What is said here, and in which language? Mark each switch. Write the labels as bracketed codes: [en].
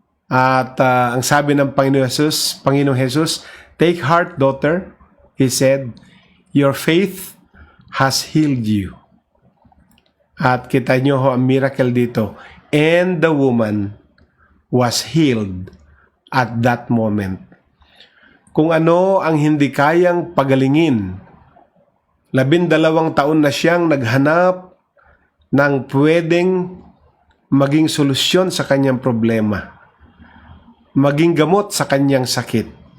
[tl] At ang sabi ng Panginoong Jesus, [en] "Take heart, daughter," he said, "Your faith has healed you." [tl] At kita nyo ho ang miracle dito. [en] And the woman was healed at that moment. [tl] Kung ano ang hindi kayang pagalingin, 12 taon na siyang naghanap ng pwedeng maging solusyon sa kanyang problema, maging gamot sa kanyang sakit.